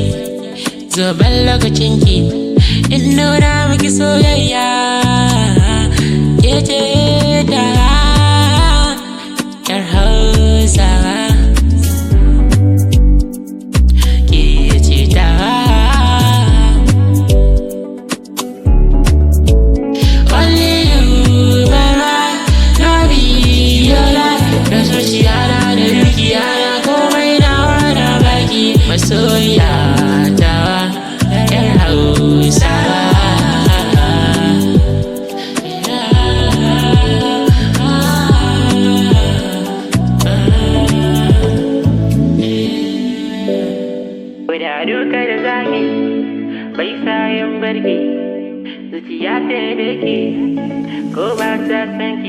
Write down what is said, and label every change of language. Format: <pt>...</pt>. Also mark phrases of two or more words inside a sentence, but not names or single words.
<ha>Zoben lokacin ki in nuna miki soyayya, ke ce ta yar Hausawa. Ke ce ta.</ha> <pcm>Only you, my life, no be your life.</pcm> <ha>Da zuciya na da dukiya na komai nawa na baki. Masoya ta yar Hausawa. Da duka da zagi bai sa yin barki, zuciya ta dake ko ba ta san ki.</ha>